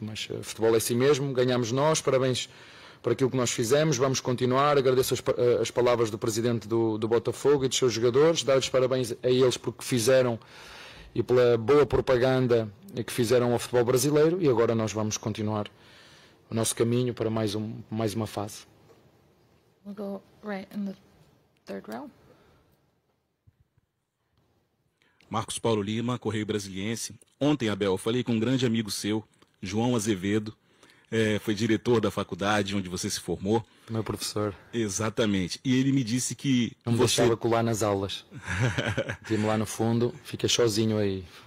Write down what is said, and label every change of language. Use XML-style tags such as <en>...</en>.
<pt>Mas futebol é assim mesmo, ganhamos nós, parabéns por aquilo que nós fizemos, vamos continuar. Agradeço as palavras do presidente do Botafogo e dos seus jogadores, dar-lhes parabéns a eles porque fizeram e pela boa propaganda que fizeram ao futebol brasileiro, e agora nós vamos continuar o nosso caminho para mais uma fase.</pt> <en>We'll go right in the third row.</en> <pt>Marcos Paulo Lima, Correio Brasiliense. Ontem, Abel, eu falei com um grande amigo seu, João Azevedo, foi diretor da faculdade onde você se formou. Meu professor. Exatamente. E ele me disse que não me deixava colar nas aulas. Tinha-me lá no fundo, fica sozinho aí.</pt>